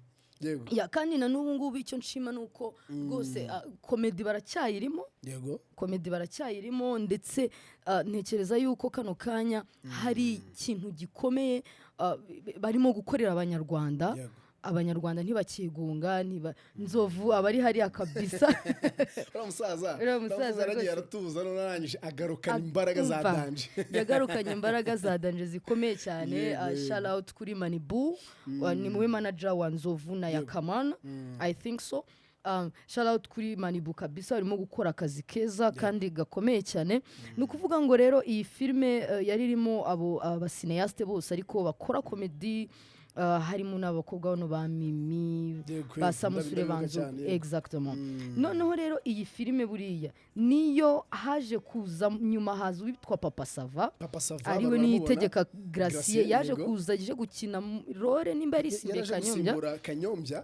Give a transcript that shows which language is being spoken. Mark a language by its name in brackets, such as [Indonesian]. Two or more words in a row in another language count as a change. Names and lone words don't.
[Kinyarwanda] Kandi na n'ubu ngubu icyo nshima ni uko rwose komedi baracyayirimo, ndetse ntekereza yuko kano kanya hari ikintu gikomeye barimo gukorera Abanyarwanda ntibakigunga, Nzovu abari hariya kabisa. Uriya musaza aragiye aratuza, narangije agarukana imbaraga za danje. Yagarukanye imbaraga za danje zikomeye cyane. [English] Shout out [Kinyarwanda] kuri Manibu, ni muwe manager wa Nzovu na Yakamana, [English] I think so. Shout out [Kinyarwanda] kuri Manibu kabisa, arimo gukora akazi keza kandi gakomeye cyane. Ni ukuvuga ngo rero iyi filime yari irimo abasineyaste bose ariko bakora comedy, harimo n'abakobwa bano ba Mimi, ba Samusure, banzo. [French] Exactement. [Kinyarwanda] Noneho rero iyi filime buriya niyo haje kuza nyuma, haza witwa Papa Sava, ariwe Niyitegeka Gracie, yaje kuza gukina role nimba ari Kanyombya.